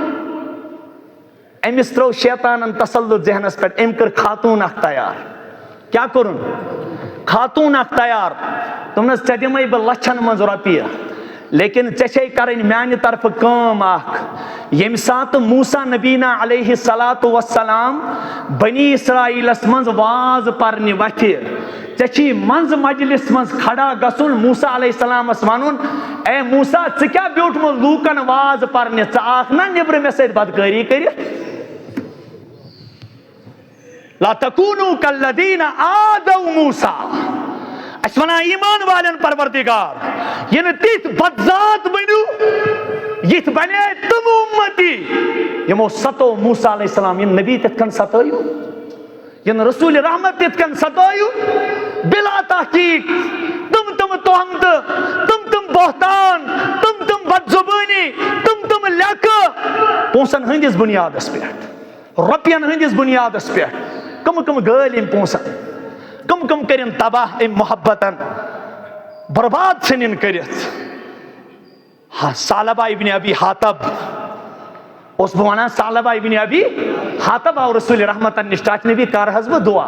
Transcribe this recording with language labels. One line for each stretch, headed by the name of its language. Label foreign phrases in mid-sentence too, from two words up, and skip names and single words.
Kashmiri: أمِس ترٛوو شیطانن تسلط ذہنس پٮ۪ٹھ. أمۍ کٔر خاتوٗن اکھ تیار. کیٛاہ کوٚرُن؟ خاتوٗن اکھ تیار. دوٚپنس ژےٚ دِمے بہٕ لچھن منٛز رۄپیہِ لیکن ژےٚ چھے کرٕنۍ میانہِ طرفہٕ کٲم اکھ. ییٚمہِ ساتہٕ موسیٰ
Arabic: نبینا علیہ الصلاۃ والسلام
Kashmiri: بنی اسرائیلس منٛز واز پرنہِ وتھِ ژےٚ چھی منٛزٕ مجلس منٛز کھڑا گژھُن موسیٰ
Arabic: علیہ السلامس
Kashmiri: ونُن اے موسیٰ ژٕ کیٛاہ بیوٗٹھمُت لوٗکن واز پرنہِ, ژٕ آکھ نا نیبرٕ مےٚ سۭتۍ بدکٲری کٔرِتھ.
Arabic: لا تکونوا کالذین آذوا موسیٰ.
Kashmiri: اس ونان ایمان والن پروردگار یہ نہ تیت بدذات بنو یت بنے تم امتی یمو ستو موسیٰ
Arabic: علیہ السلام.
Kashmiri: یہ نبی تت کن ستایو, یہ رسول رحمت تت کن ستایو بلا تحقیق. تم تہمت, تم بہتان, تم بد زبانی, تم لیکھ پونسن ہندس بنیادس پہ, رۄپین ہندس بنیادس پہ. کم گٲلۍ ام پونسن, کم کرن تباہ ام محبتن, برباد ژھٕنن کٔرِتھ. ثعلبہ ابن ابی حاتب اوس بہٕ ونان ثعلبہ ابن ابی حاتب آو رسول رحمتن نش ٹاچ نبی کر حظ بہٕ دعا.